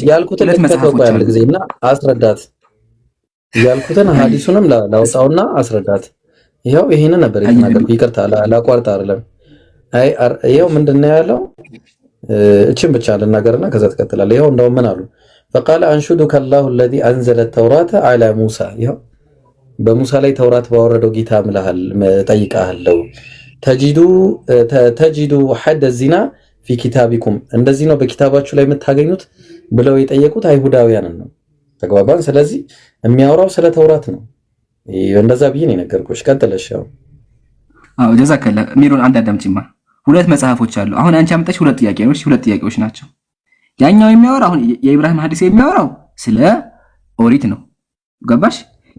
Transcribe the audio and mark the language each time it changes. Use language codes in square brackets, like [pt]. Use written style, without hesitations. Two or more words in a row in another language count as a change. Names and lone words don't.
[am] ያልኩትን ለተመጣጣው ጊዜና አስረዳት። ያልኩትን ሐዲሱንም ላውጣውና አስረዳት። ይሄው ይሄንን ነበር የተናገርኩት። ይቅርታ ላቋርጥ አይደለም። አይ ይሄው ምንድነው ያለው? እቺን ብቻ ልናገርና ከዛ ተከተላለ። ይሄው እንደው ምን አሉ? [ar] فقال انشدك الله الذي انزل التوراة على موسى [am] ይሄው በሙሳ ላይ ተውራት ባወረደው ጌታ ምልሃል ጠይቃለሁ። ተጂዱ [ar] حد الزنا في كتابكم [am] እንደዚህ ነው በኪታባችሁ ላይ የምታገኙት ብለው የጠየቁት አይሁዳውያንን ነው። ተግባባን። ስለዚህ የሚያወራው ስለ ተውራት ነው። እንደዛ ብዬ ነው የነገርኩሽ። ቀጥለሽ ያው ጀዛከላ ሜሮን አንድ አዳምጪማ። ሁለት መጽሐፎች አሉ። አሁን አንቺ አመጣሽ ሁለት ጥያቄዎች ናቸው። ያኛው የሚያወራው አሁን የኢብራሂም ሐዲስ የሚያወራው ስለ ኦሪት ነው። ገባሽ?